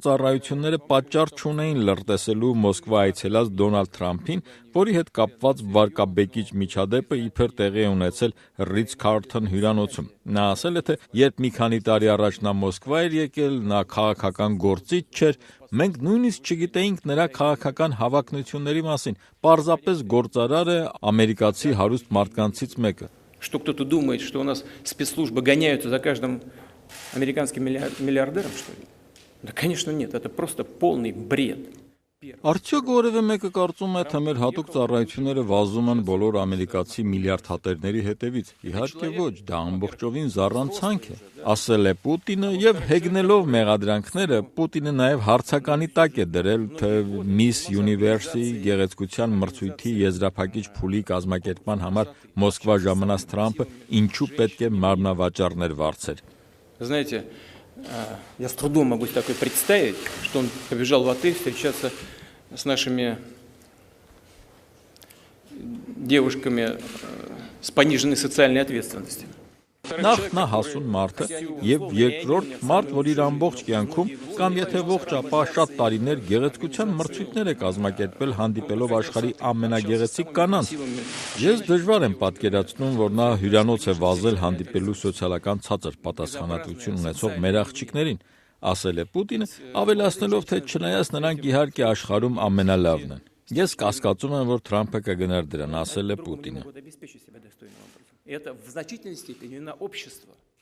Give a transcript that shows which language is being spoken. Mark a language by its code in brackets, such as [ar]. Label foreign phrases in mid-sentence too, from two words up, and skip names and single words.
[hy] ծառայությունները պատճառ չունեին լրտեսելու Մոսկվա այցելած Դոնալդ Թրամփին, որի հետ կապված վարկաբեկիչ միջադեպը իբր տեղի է ունեցել Ռիցց-Քարլթոն հյուրանոցում։ Նա ասել է, թե երբ մի քանի տարի առաջ նա Մոսկվա էր եկել, նա քաղաքական գործիչ չէր, մենք նույնիսկ չգիտեինք նրա քաղաքական հավակնությունների մասին, պարզապես գործարար է, ամերիկացի հարուստ մարդկանցից մեկը։ [ru] Что кто-то думает, что у нас спецслужбы гоняются за каждым американским миллиардером, что ли? Да, конечно, нет. Это просто полный бред. [hy] Արդյոք որևէ մեկը կարծում է, թե մեր հատուկ ծառայությունները վազում են բոլոր ամերիկացի միլիարդ հատերների հետևից։ Իհարկե ոչ, դա ամբողջովին զառանցանք է, ասել է Պուտինը և հեգնելով մեղադրանքները, Պուտինը նաև հարցականի տակ է դրել, թե Miss Universe-ի գեղեցկության մրցույթի եզրափակիչ փուլի կազմակերպման համար Մոսկվա ժամանած Թրամփը ինչու պետք է մարմնավաճառներ վարձեր։ [ru] Знаете, я с трудом могу такое представить, что он побежал в отель встречаться с нашими девушками с пониженной социальной ответственностью. [hy] Նախ նա հասուն մարդ է և երկրորդ մարդ, որ իր ամբողջ կյանքում կամ եթե ողջ ապա շատ տարիներ գեղեցկության մրցույթներ է կազմակերպել հանդիպելով աշխարհի ամենագեղեցիկ կանանց։ Ես դժվար եմ պատկերացնում, որ նա հյուրանոց է վազել հանդիպելու սոցիալական ցածր պատասխանատվություն ունեցող մեր աղջիկներին, ասել է Պուտինը, ավելացնելով, թե չնայած նրանք իհարկե աշխարհում ամենալավն են։ Ես կասկածում եմ, որ Թրամփը կգնար դրան, ասել է Պուտինը։ [ru] Это в значительной степени на общество.